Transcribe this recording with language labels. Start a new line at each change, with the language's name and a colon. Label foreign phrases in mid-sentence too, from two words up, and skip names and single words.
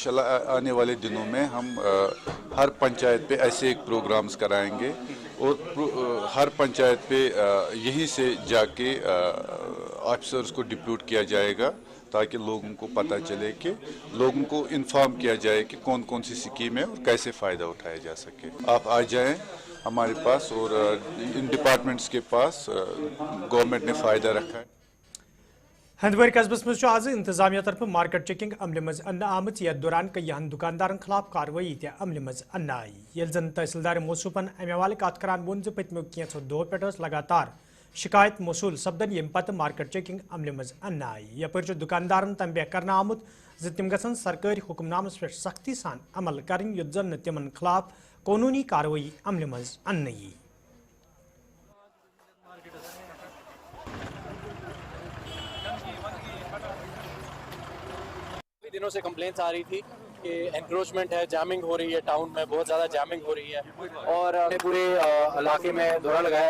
Hindi: इंशाल्लाह आने वाले दिनों में हम हर पंचायत पे ऐसे एक प्रोग्राम्स कराएंगे और हर पंचायत पे यहीं से जाके ऑफिसर्स को डिप्यूट किया जाएगा ताकि लोगों को पता चले कि लोगों को इन्फॉर्म किया जाए कि कौन कौन सी स्कीम है और कैसे फ़ायदा उठाया जा सके। आप आ जाएं हमारे पास, और इन डिपार्टमेंट्स के पास गवर्नमेंट ने फ़ायदा रखा है।
Kashmiri: हंदवारी कस्बस मज आज इंतजामिया तरफ
English: market checking
Kashmiri: अमल मज अन्न आमत यथ दौरान कईहन दुकानदारन खिलाफ कार्रवाई त अमल मज अन्न आई। येल जन तहसीलदार मौसूफन अमे हवाले कत करान वोन पत्मो कैंसो दो पे लगातार शिकायत मौसूल सपदन यम पत
English: market checking
Kashmiri: अमल मज अन्न आई। यपर दुकानदारन तंबे कर आमुत तिम गसन सरकारी हुक्मनामस पे सख्ती सान अमल कर युत जन तिमन खिलाफ कानूनी कार्रवाई अमल मज अन्न यी।
Hindi: दिनों से कंप्लेंट्स आ रही थी कि एनक्रोचमेंट है, जैमिंग हो रही है, टाउन में बहुत ज़्यादा जैमिंग हो रही है, और पूरे इलाके में दौरा लगाया।